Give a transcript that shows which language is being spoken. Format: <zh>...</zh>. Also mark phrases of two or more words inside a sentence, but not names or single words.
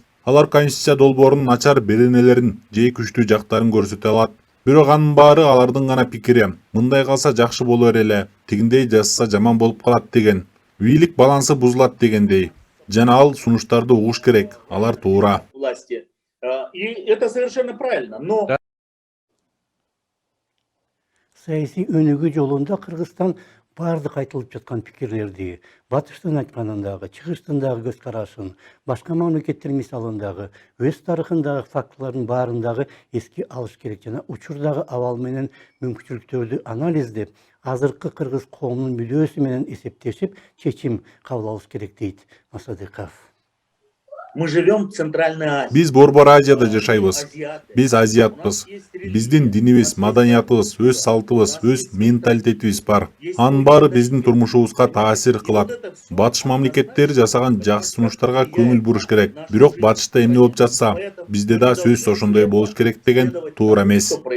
<ky>Алар конституция долбоорунун начар беренелерин же күчтүү жактарын көрсөтө алат. Бирок анын баары алардын гана пикири. Мындай калса жакшы болор эле, тигиндей жазса жаман болуп калат деген. Бийлик балансы бузулат дегендей. Жана ал сунуштарды угуш керек. Алар туура.</ky> <ru>И это совершенно правильно, но...</ru> <ky>Саясий өнүгүү жолунда Кыргызстан бардык айтылып жаткан пикирлерди, батыштын айтканындагы, чыгыштындагы көз карашын, башка мамлекеттер мисалындагы, өз тарыхындагы фактылардын баарындагы эске алыш керек жана учурдагы абал менен мүмкүнчүлүктөрдү анализдеп, азыркы кыргыз коомунун мүдөөсү менен эсептешип, чечим кабыл алыш керек дейт Масадыков.</ky> <ru>Мы живем в Центральной Азии.</ru> <ky>Биз Борбор Азияда жашайбыз. Биз азиатпыз. Биздин динибиз, маданиятыбыз, өз салтыбыз, өз менталитетибиз бар. Анын баары биздин турмушубузга таасир кылат. Батыш мамлекеттери жасаган жакшы сунуштарга көңүл буруш керек. Бирок батышта эмне болуп жатса, бизде да сөз ошондой болуш керек деген туура эмес.</ky>